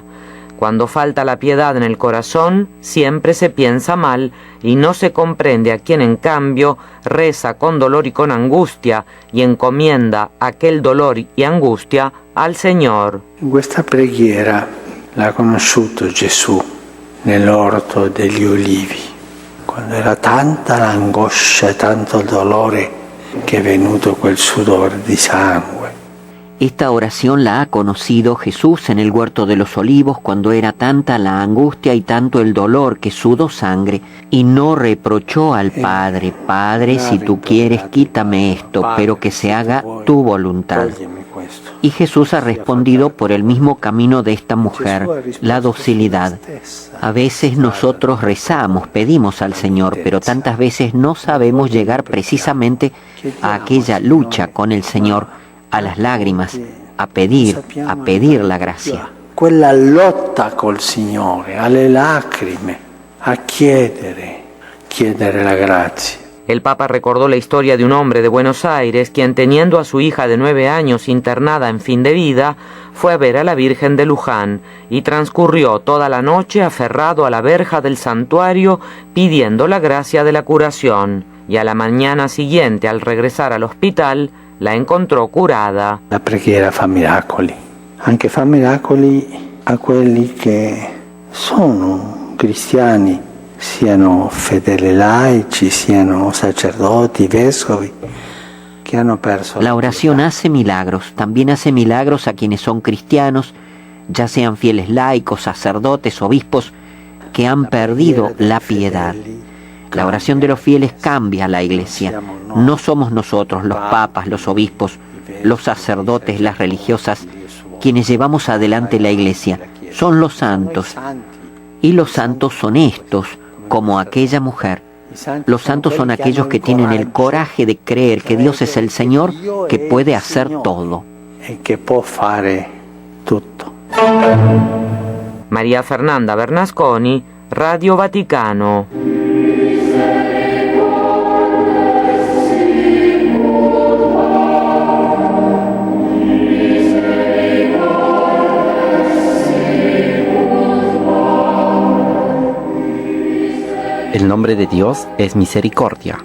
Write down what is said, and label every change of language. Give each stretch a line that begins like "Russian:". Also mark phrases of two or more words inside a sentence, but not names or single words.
Spanish: Cuando falta la piedad en el corazón, siempre se piensa mal y no se comprende a quien en cambio reza con dolor y con angustia y encomienda aquel dolor y angustia al Señor.
Italian: In questa preghiera l'ha conosciuto Gesù nell'orto degli Ulivi, quando era tanta l'angoscia e tanto il dolore che è venuto quel sudor di sangue.
Spanish: Esta oración la ha conocido Jesús en el huerto de los olivos cuando era tanta la angustia y tanto el dolor que sudó sangre, y no reprochó al Padre, Padre, si tú quieres quítame esto, pero que se haga tu voluntad. Y Jesús ha respondido por el mismo camino de esta mujer, la docilidad. A veces nosotros rezamos, pedimos al Señor, pero tantas veces no sabemos llegar precisamente a aquella lucha con el Señor, a las lágrimas, a pedir la gracia. Quella lotta col Signore, alle lacrime, a chiedere la grazia. El Papa recordó la historia de un hombre de Buenos Aires quien, teniendo a su hija de 9 años internada en fin de vida, fue a ver a la Virgen de Luján y transcurrió toda la noche aferrado a la verja del santuario pidiendo la gracia de la curación, y a la mañana siguiente, al regresar al hospital, la encontrò curada.
Italian: La preghiera fa miracoli, anche fa miracoli a quelli che sono cristiani, siano fedeli laici, siano sacerdoti, vescovi, que hanno perso.
Spanish: La oración hace milagros, también hace milagros a quienes son cristianos, ya sean fieles laicos, sacerdotes, obispos, que han perdido la piedad. La oración de los fieles cambia a la Iglesia. No somos nosotros, los papas, los obispos, los sacerdotes, las religiosas, quienes llevamos adelante la Iglesia. Son los santos. Y los santos son estos, como aquella mujer. Los santos son aquellos que tienen el coraje de creer que Dios es el Señor, que puede hacer todo.
Italian: Que può fare tutto.
Spanish: María Fernanda Bernasconi, Radio Vaticano. El nombre de Dios es misericordia.